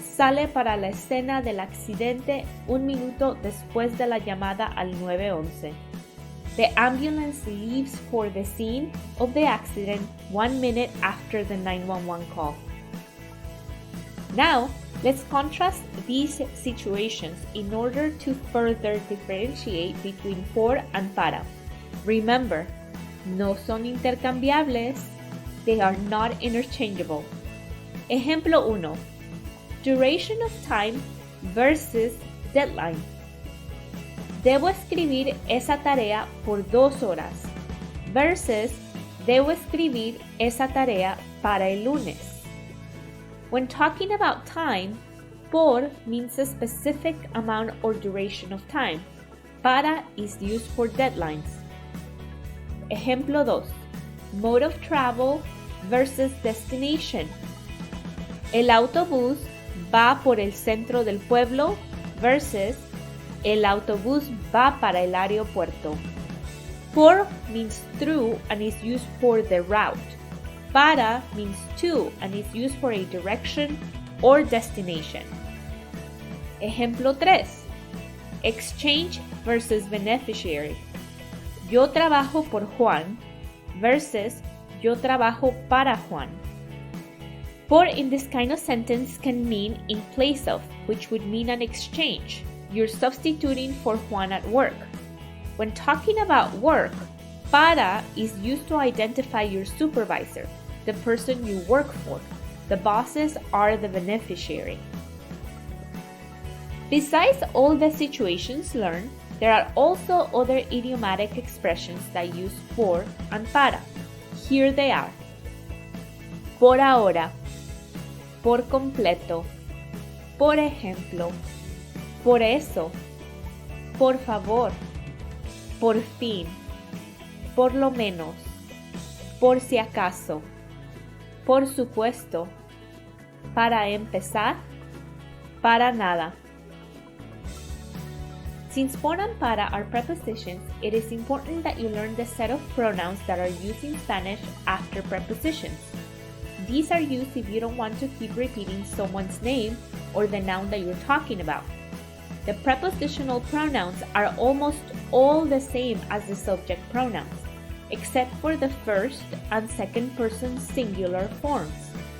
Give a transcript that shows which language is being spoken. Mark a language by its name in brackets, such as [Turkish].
[Spanish] sale para la escena del accidente 1 minuto después de la llamada al 911. [English] The ambulance leaves for the scene of the accident 1 minute after the 911 call. Now, let's contrast these situations in order to further differentiate between por and para. Remember, [Spanish] no son intercambiables. [English] They are not interchangeable. [Spanish] Ejemplo 1. [English] Duration of time versus deadline. [Spanish] Debo escribir esa tarea por 2 horas versus debo escribir esa tarea para el lunes. [English] When talking about time, por means a specific amount or duration of time. Para is used for deadlines. [Spanish] Ejemplo 2. [English] Mode of travel versus destination. [Spanish] El autobús va por el centro del pueblo versus el autobús va para el aeropuerto. [English] Por means through and is used for the route. Para means to and is used for a direction or destination. [Spanish] Ejemplo 3. [English] Exchange versus beneficiary. Yo trabajo por Juan versus yo trabajo para Juan. Por in this kind of sentence can mean in place of, which would mean an exchange. You're substituting for Juan at work. When talking about work, para is used to identify your supervisor, the person you work for. The bosses are the beneficiary. Besides all the situations learned, there are also other idiomatic expressions that use por and para. Here they are. [Spanish] Por ahora, por completo, por ejemplo, por eso, por favor, por fin, por lo menos, por si acaso, por supuesto, para empezar, para nada. [English] Since por and para are prepositions, it is important that you learn the set of pronouns that are used in Spanish after prepositions. These are used if you don't want to keep repeating someone's name or the noun that you're talking about. The prepositional pronouns are almost all the same as the subject pronouns, except for the first and second person singular forms.